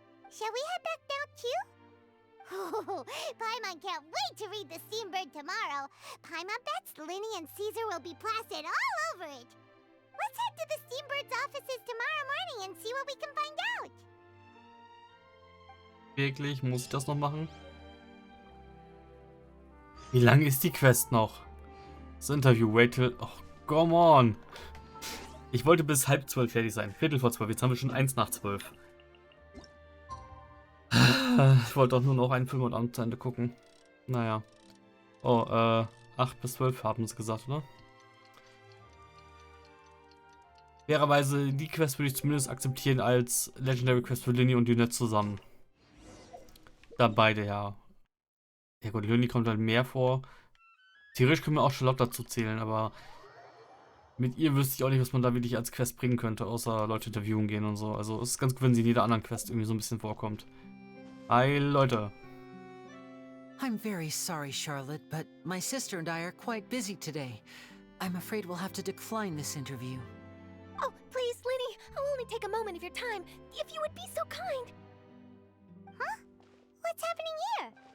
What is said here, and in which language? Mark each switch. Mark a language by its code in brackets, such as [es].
[en] Shall we head back now, too? Oh, Paimon can't wait to read The Steambird tomorrow. Paimon bets Linny and Caesar will be plastered all over it. Let's head to the Steambird's offices tomorrow morning and see what we can find out. [de] Wirklich? Muss ich das noch machen? Wie lange ist die Quest noch? Das Interview, [en] wait till... Oh, come on! [de] Ich wollte bis 11:30 fertig sein. 11:45. Jetzt haben wir schon 1:12. Ich wollte doch nur noch einen Film und Abend zu Ende gucken. Naja. Oh, 8 bis 12 haben sie gesagt, oder? Fairerweise, die Quest würde ich zumindest akzeptieren als Legendary Quest für Linny und Lynette zusammen. Da beide, ja. Ja gut, Linny kommt halt mehr vor. Theoretisch können wir auch Charlotte dazu zählen, aber mit ihr wüsste ich auch nicht, was man da wirklich als Quest bringen könnte, außer Leute interviewen gehen und so. Also es ist ganz gut, wenn sie in jeder anderen Quest irgendwie so ein bisschen vorkommt. Hi, Leute. [en] I'm very sorry, Charlotte, but my sister and I are quite busy today. I'm afraid we'll have to decline this interview. Oh, please, Linny, I'll only take a moment of your time, if you would be so kind. Huh? What's happening here?